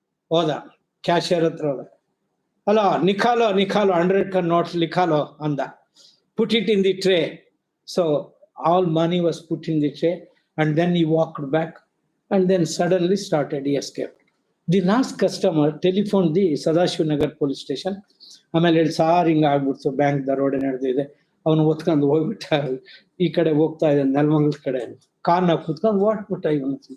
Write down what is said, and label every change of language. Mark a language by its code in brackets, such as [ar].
[kn] ಹೋದ ಕ್ಯಾಶಿಯರ್ ಹತ್ರ ಹೋದ. ಅಲ್ಲ, [hi] ನಿಖಾಲೋ 100 ನೋಟ್ಸ್ ಲಿಖಾಲೋ [kn] ಅಂದ. [en] put it in the tray. So all money was put in the tray, and then he walked back, and then suddenly started, he escaped. The last customer telephoned the Sadashiv Nagar police station. [kn] ಆಮೇಲೆ ಹೇಳಿ sir ಹಿಂಗೆ ಆಗ್ಬಿಡ್ತು, bank ದರೋಡೆ ನಡೆದಿದೆ, ಅವನು ಒತ್ಕೊಂಡು ಹೋಗ್ಬಿಟ್ಟ, ಈ ಕಡೆ ಹೋಗ್ತಾ ಇದೆ ನೆಲಮಂಗಲ ಕಡೆ, ಕಾರ್ನಾಗ ಕುತ್ಕೊಂಡು ಓಟ್ಬಿಟ್ಟ ಇವನು.